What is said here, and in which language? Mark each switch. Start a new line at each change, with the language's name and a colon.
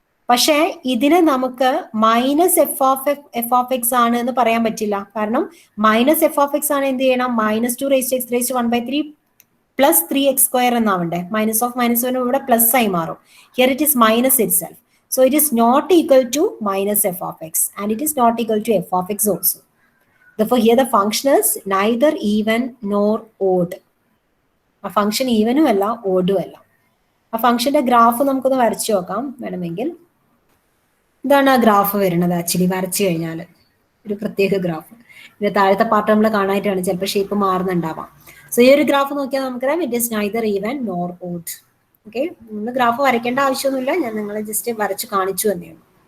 Malayalam: പക്ഷേ ഇതിനെ നമുക്ക് മൈനസ് എഫ് ഓഫ് എക്സ് ആണ് എന്ന് പറയാൻ പറ്റില്ല. കാരണം മൈനസ് എഫ് ഓഫ് എക്സ് ആണ് എന്ത് ചെയ്യണം? Minus 2 raise to X raise to 1 by 3 plus 3x square എന്നാവണ്ടേ? Minus of minus ഇവിടെ പ്ലസ് ആയി മാറും.
English: Here it is minus itself. So it is not equal to minus f of x and it is not equal to f of x also. Therefore here the function is neither even nor odd.
Malayalam: ആ function ഈവനും അല്ല ഓഡും അല്ല. ആ ഫംഗ്ഷന്റെ graph നമുക്കൊന്ന് വരച്ചു നോക്കാം വേണമെങ്കിൽ. ഇതാണ് ആ ഗ്രാഫ് വരുന്നത്. ആക്ച്വലി വരച്ചു കഴിഞ്ഞാൽ ഒരു പ്രത്യേക ഗ്രാഫ്. ഇതിന്റെ താഴത്തെ പാർട്ട് നമ്മൾ കാണാനായിട്ടാണ്, ചിലപ്പോൾ ഷേപ്പ് മാറുന്നുണ്ടാവാം. സോ ഈ ഒരു ഗ്രാഫ് നോക്കിയാൽ നമുക്കറിയാം
English: It is neither even nor odd.
Malayalam: Okay, നമ്മൾ ഗ്രാഫ് വരയ്ക്കേണ്ട ആവശ്യമൊന്നുമില്ല, ഞാൻ നിങ്ങളെ ജസ്റ്റ് വരച്ച് കാണിച്ചു തന്നെയാണ്.